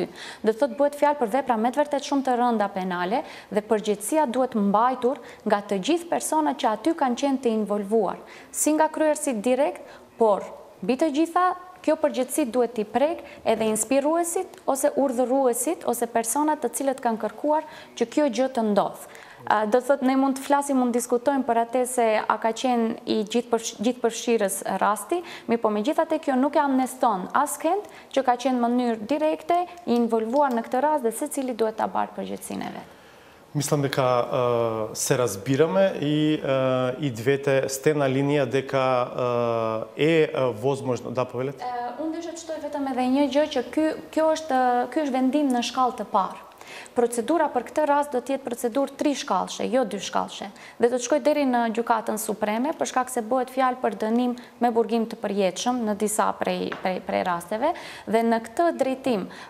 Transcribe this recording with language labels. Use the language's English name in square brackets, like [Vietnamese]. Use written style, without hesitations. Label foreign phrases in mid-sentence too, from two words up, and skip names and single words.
[Albanian] Do të thotë bëhet fjalë për vepra me të vërtet shumë të rënda penale dhe përgjegjësia duhet mbajtur nga të gjithë personat që aty kanë qenë të involvuar, si nga kryerësit direkt, por mbi të gjitha kjo përgjegjësi duhet t'i prek edhe inspiruesit ose urdhëruesit ose personat të cilët kanë kërkuar që kjo gjë të ndodhë. Do të thotë ne mund të flasim, mund të diskutojmë për atë se a ka qenë i gjithëpërfshirës rasti, po megjithatë kjo nuk e amneston askënd që ka qenë në mënyrë direkte i involvuar në këtë rast dhe secili duhet ta barë përgjegjësinë e vet. [Macedonian] Мислам дека се разбираме и двете сте на линија дека е возможно да повелете. [Albanian] Unë desha të shtoj vetëm edhe një gjë që ky është vendim në shkallë të parë. Procedura për këtë rast do të jetë procedurë 3 shkallëshe, jo 2 shkallëshe, dhe do të shkojë deri në gjykatën supreme për shkak se bëhet fjalë për dënim me burgim të përjetshëm në disa prej rasteve dhe në këtë drejtim